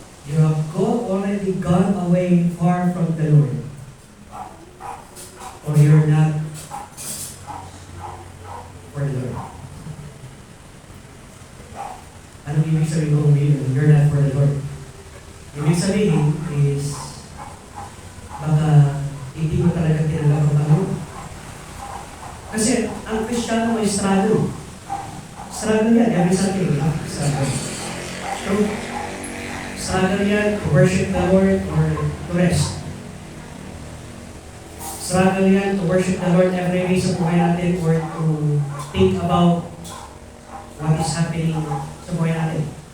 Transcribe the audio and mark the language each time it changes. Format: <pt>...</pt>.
<en>You have already gone away far from the Lord. Or you're not for the Lord.</en> <tl>Anong ibig sabihin kung</tl> <en>you're not for the Lord?</en> <tl>Ibig sabihin is baka hindi mo talaga tinanggap ang Panginoon. Kasi ang Kristiyano may struggle.</tl> <en>Struggle yan, every Sunday. Struggle. True. Struggle yan to worship the Lord or to rest. Struggle yan to worship the Lord every day</en> <tl>sa buhay natin</tl> <en>or to think about what is happening sa buhay natin.</en>